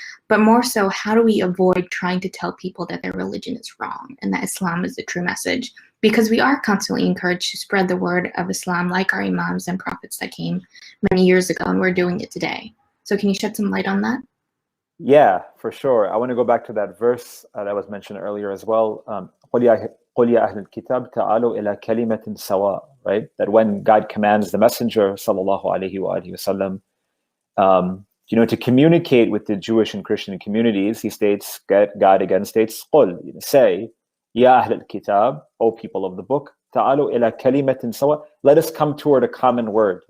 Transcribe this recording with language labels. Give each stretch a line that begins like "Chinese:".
English: But more so, how do we avoid trying to tell people that their religion is wrong and that Islam is the true message? Because we are constantly encouraged to spread the word of Islam like our Imams and prophets that came many years ago, and we're doing it today. So can you shed some light on that? Yeah, for sure. I want to go back to that verse that was mentioned earlier as well.
Arabic: قُلْ يَا أَهْلَ الْكِتَابِ تَعَالُوا إِلَى كَلِمَةٍ سَوَاءٍ, right?
English: That when God commands the Messenger, sallallahu alaihi wasallam, to communicate with the Jewish and Christian communities, he states, God again states, قُلْ, say,
Arabic: يَا أَهْلَ الْكِتَابِ,
English: O people of the book,
Arabic: تَعَالُوا إِلَى كَلِمَةٍ سَوَاءٍ,
English: let us come toward a common word.